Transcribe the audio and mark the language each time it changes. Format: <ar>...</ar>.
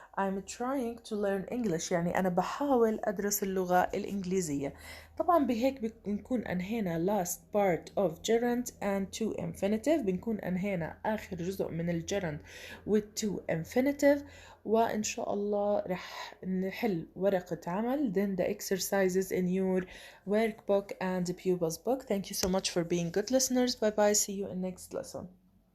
<en>I'm trying to learn English</en> <ar>يعني أنا بحاول أدرس اللغة الإنجليزية. طبعا بهيك بنكون أنهينا</ar> <en>last part of gerund and to infinitive.</en> <ar>بنكون أنهينا آخر جزء من الجرند</ar> <en>with to infinitive.</en> <ar>وإن شاء الله رح نحل ورقة عمل</ar> <en>then the exercises in your workbook and pupils book. Thank you so much for being good listeners. Bye bye. See you in next lesson.</en>